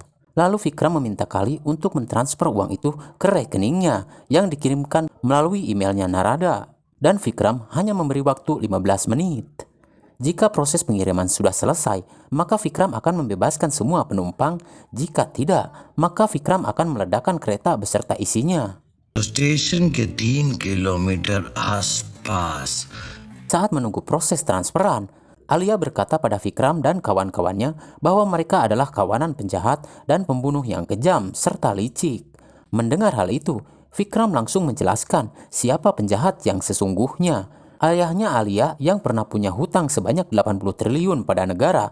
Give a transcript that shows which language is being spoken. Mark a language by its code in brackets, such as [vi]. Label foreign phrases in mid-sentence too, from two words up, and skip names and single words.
[id] Lalu Vikram meminta Kali untuk mentransfer uang itu ke rekeningnya yang dikirimkan melalui emailnya Narada. Dan Vikram hanya memberi waktu 15 menit. Jika proses pengiriman sudah selesai, maka Vikram akan membebaskan semua penumpang. Jika tidak, maka Vikram akan meledakkan kereta beserta isinya. [hi] स्टेशन के 3 किलोमीटर आसपास [id] Saat menunggu proses transferan, Alia berkata pada Vikram dan kawan-kawannya bahwa mereka adalah kawanan penjahat dan pembunuh yang kejam serta licik. Mendengar hal itu, Vikram langsung menjelaskan siapa penjahat yang sesungguhnya. Ayahnya Alia yang pernah punya hutang sebanyak 80 triliun pada negara.